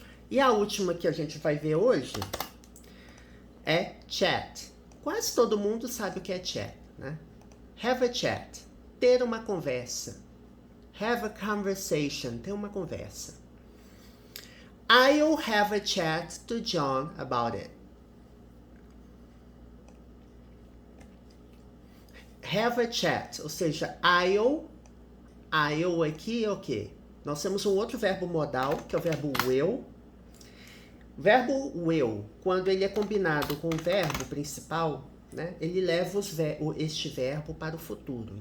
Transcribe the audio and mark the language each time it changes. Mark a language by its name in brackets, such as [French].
[Portuguese] E a última que a gente vai ver hoje é chat. Quase todo mundo sabe o que é chat, né? [English] Have a chat, [Portuguese] ter uma conversa. [English] Have a conversation, [Portuguese] ter uma conversa. [English] I'll have a chat to John about it. Have a chat, [Portuguese] ou seja, I'll aqui é o quê? Nós temos um outro verbo modal, que é o verbo will. O verbo will, quando ele é combinado com o verbo principal, né, ele leva este verbo para o futuro.